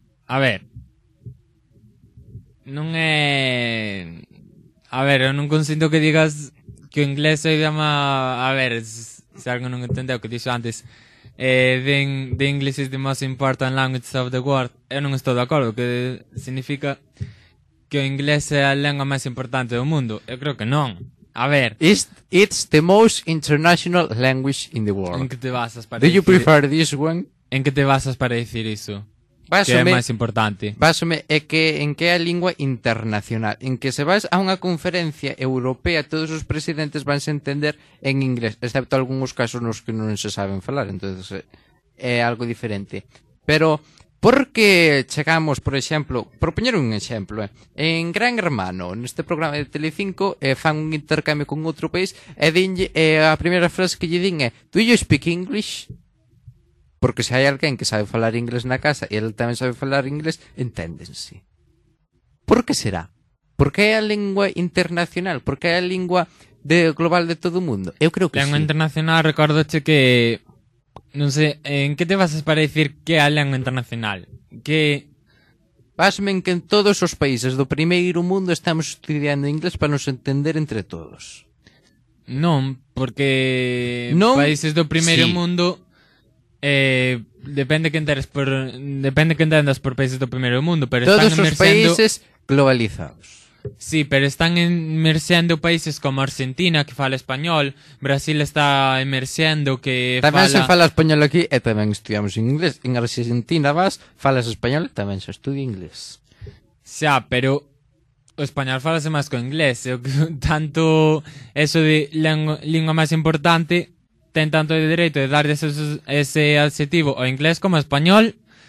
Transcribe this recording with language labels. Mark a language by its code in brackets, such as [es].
[gl] A ver. Non é... A ver, eu non consinto que digas que o inglés é o idioma... A ver, se algo non entendeu que dixo antes... [en] The English is the most important language of the world. [gl] Eu non estou de acordo, que significa... que o inglés é a lengua máis importante do mundo. Eu creo que non. A ver... [en] It's the most international language in the world. [gl] En que te basas para dicir... [en] Do you prefer this one? [gl] En que te basas para dicir iso? Básome, que é máis importante. Básome, é que en que é a lingua internacional. En que se vas a unha conferencia europea, todos os presidentes vanse entender en inglés, excepto algúns casos nos que non se saben falar. Entonces é algo diferente. Pero... Porque chegamos, por exemplo, propoñer un exemplo, en Gran Hermano, neste programa de Telecinco, fan un intercambio con outro país, e dinlle, a primeira frase que lle din é [en] "Do you speak English?" [gl] Porque se hai alguén que sabe falar inglés na casa e ele tamén sabe falar inglés, enténdense. Por que será? Por que é a lingua internacional? Por que é a lingua de global de todo o mundo? Eu creo que lengua internacional, recórdache que... Non sei, en que te basas para dicir que é a lengua internacional? Que... Basme en que en todos os países do primeiro mundo estamos estudiando inglés para nos entender entre todos. Non, porque... Non... Países do primeiro mundo... depende que entendas por países do primeiro mundo, pero todos están emerxendo... Todos os países globalizados. Sí, pero están emerxendo países como Argentina, que fala español. Brasil está emerxendo, que tamén fala... Tamén se fala español aquí e tamén estudiamos inglés. En Argentina vas, falas español, tamén se estudia inglés. Xa, pero o español falase máis co inglés. Tanto eso de lingua máis importante ten tanto de dereito de dar ese adxetivo ao inglés como ao español...